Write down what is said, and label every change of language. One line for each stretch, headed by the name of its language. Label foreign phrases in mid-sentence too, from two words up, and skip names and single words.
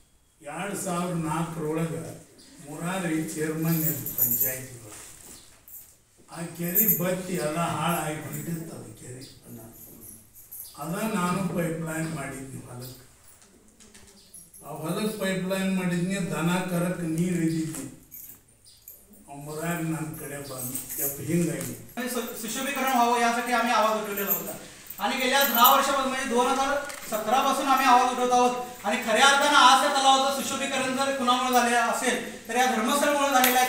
Kannada: 2004 ಮುರಾರಿ ಚೇರ್ಮನ್ ಇದ್ದು ಪಂಚಾಯತಿ ಆ ಕೆರೆ ಬತ್ತಿ ಎಲ್ಲ ಹಾಳಾಗಿ ಹೊಂಟಿರ್ತದೆ. ಕೆರೆ ನಾನು ಪೈಪ್ಲೈನ್ ಮಾಡಿದ್ನಿ ಹೊಲಕ್ಕೆ. ಆ ಹೊಲಕ್ಕೆ ಪೈಪ್ಲೈನ್ ಮಾಡಿದ್ನಿ, ದನ ಕರಕ್ಕೆ ನೀರು ಇದ್ದಿದ್ನಿ.
Marathi: मुरारी नानकडे हिंगाई सुशोभीकरण व्हावं यासाठी आम्ही आवाज उठवलेला होता आणि गेल्या 10 वर्षापासून म्हणजे 2017 पासून आम्ही आवाज उठवत आहोत. आणि खऱ्या अर्थानं आज त्या तलावाचं सुशोभीकरण जर कुणामुळे झाले असेल तर या धर्मस्थळामुळे झालेलं आहे.